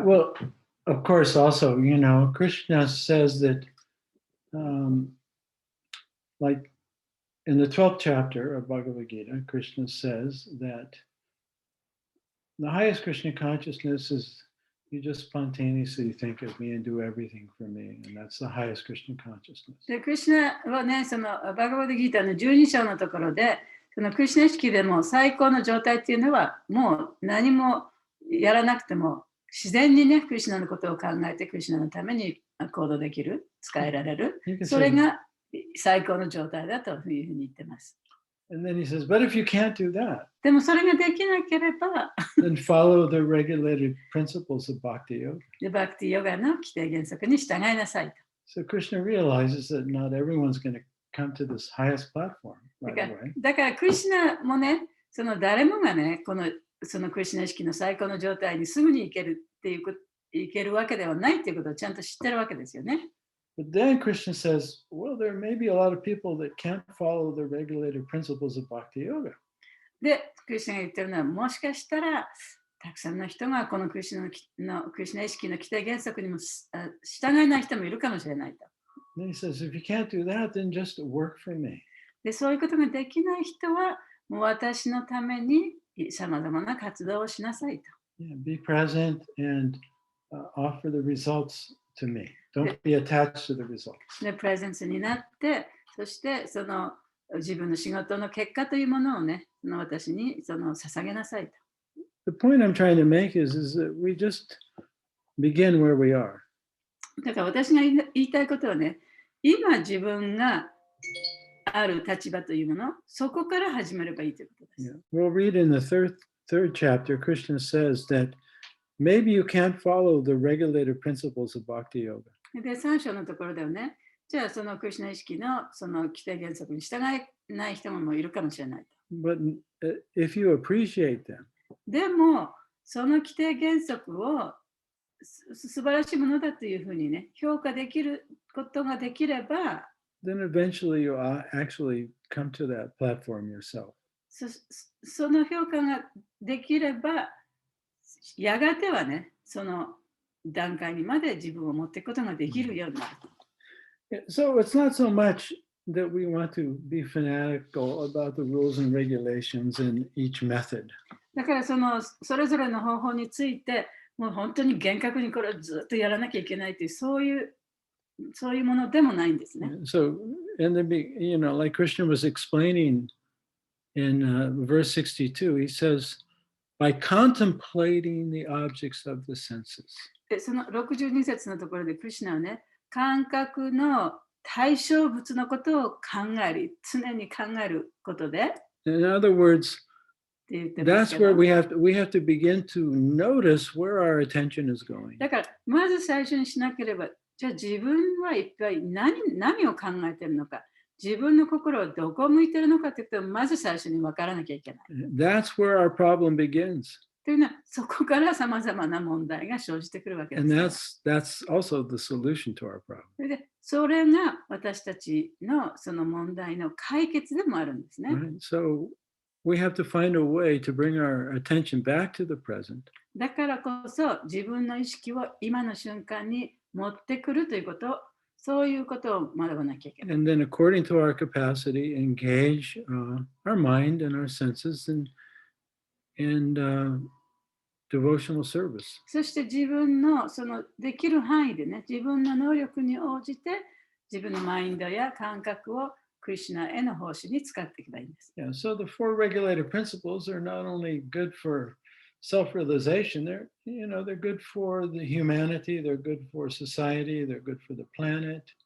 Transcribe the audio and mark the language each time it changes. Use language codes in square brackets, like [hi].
[en] Well, of course, also, Krishna says that, like in the 12th chapter of Bhagavad Gita, Krishna says that the highest Krishna consciousness is You just spontaneously think of me and do everything for me. And that's the highest Krishna consciousness. [ja] で、クリシュナはね、そのバガバッドギーターの12章のところで、そのクリシュナ意識でも最高の状態っていうのは、もう何もやらなくても、自然にね、クリシュナのことを考えて、クリシュナのために行動できる、使えられる。それが最高の状態だというふうに言ってます。 [en] And then he says, but if you can't do that, [ja] でもそれができなければ、 [en] then follow the regulated principles of Bhakti Yoga. [ja] でバクティヨガの規定原則に従いなさいと。 [en] So Krishna realizes that not everyone's going to come to this highest platform [ja] だ [en] right [ja] から [en] away. [ja] だからクリシュナもね、その誰もがね、そのクリシュナ意識の最高の状態にすぐに行けるっていう行けるわけではないっていうことをちゃんと知ってるわけですよね。 [en] But then Krishna says, well, there may be a lot of people that can't follow the regulated principles of Bhakti Yoga. [ja] で、クリシュナが言ってるのは、もしかしたら、たくさんの人がこのクリシュナ意識の規定原則にも従えない人もいるかもしれないと。 [en] And then he says, if you can't do that, then just work for me. [ja] で、そういうことができない人は、もう私のためにさまざまな活動をしなさいと。 [en] Yeah, be present and offer the results to me. Don't be attached to the results. [ja] で、プレゼンスになって、そしてその自分の仕事の結果というものをね、私に捧げなさいと。 [en] The point I'm trying to make is that we just begin where we are. [ja] だから私が言いたいことはね、今自分がある立場というもの、そこから始めればいいということです。 [en] Yeah. We'll read in the third chapter, Krishna says that maybe you can't follow the regulated principles of Bhakti Yoga. [ja] で、3章のところではね、じゃあそのクリシュナ意識のその規定原則に従えない人もいるかもしれないと。 [en] But if you appreciate them, [ja] でも、その規定原則を素晴らしいものだというふうにね、評価できることができれば、 [en] then eventually you'll actually come to that platform yourself. [ja] その評価ができれば、やがてはね、その段階にまで自分を持っていくことができるようになる。 [en] So it's not so much that we want to be fanatical about the rules and regulations in each method. [ja] だからそれぞれの方法について、もう本当に厳格にこれをずっとやらなきゃいけないという、そういうものでもないんですね。 [en] So, like Krishna was explaining in verse 62, he says, by contemplating the objects of the senses. [ja] で、その62節のところで、クリシュナはね、感覚の対象物のことを考える、常に考えることで。 [en] In other words, that's where we have to begin to notice where our attention is going. [ja] だから、まず最初にしなければ、じゃあ自分は一体何を考えているのか、自分の心をどこ向いているのかということをまず最初に分からなきゃいけない。 [en] That's where our problem begins. [ja] というのは、そこからさまざまな問題が生じてくるわけです。 [en] And that's also the solution to our problem. [ja] で、それが私たちのその問題の解決でもあるんですね。 [en] Right? So we have to find a way to bring our attention back to the present. [ja] だからこそ自分の意識を今の瞬間に持ってくるということ、そういうことを学ばなきゃいけない。 [en] And then according to our capacity, engage our mind and our senses and devotional service. [ja] そして自分のそのできる範囲でね、自分の能力に応じて自分のマインドや感覚をクリシュナへの奉仕に使っていけばいいんです。 [en] Yeah, so the four regulated principles are not only good for self-realization, they're good for the humanity, they're good for society, they're good for the planet.